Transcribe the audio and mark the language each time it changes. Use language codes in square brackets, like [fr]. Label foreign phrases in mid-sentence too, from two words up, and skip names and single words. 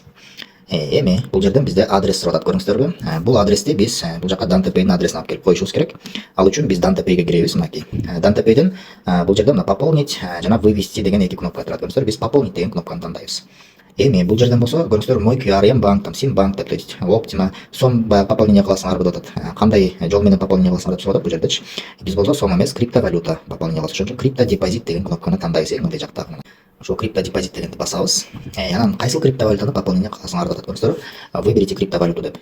[ky] Эми бул жерден бизде адрес сурап атат, көрүңүздөрбү? Бул адрести биз бул жака DantaPay'дин адресин алып келип коюшубуз керек. Ал үчүн биз DantaPay'ге киребиз, мынакей. DantaPay'ден бул жерде мына пополнить жана вывести деген эки кнопка турат, көрүңүздөр. Биз пополнить деген кнопканы тандайбыз. Эми бул жерден болсо көрүңүздөр, [ru] мой QR, банк, там [ky] Симбанк деп, [ru] то есть [ky] Optima, сом пополнение кыласыңарбы деп атат. Кандай жол менен пополнение кыласыңар деп сурап атат бул жердечи. Биз болсо сом эмес, криптовалюта пополнение кылабыз. Ошон үчүн крипто депозит деген кнопканы тандайбыз. Мындай жакта ошол крипто депозит дегенди басабыз. Анан кайсыл криптовалютаны пополнение кыласыңар деп атат, көрүңүздөрбү? [ru] Выберите криптовалюту [ky] деп.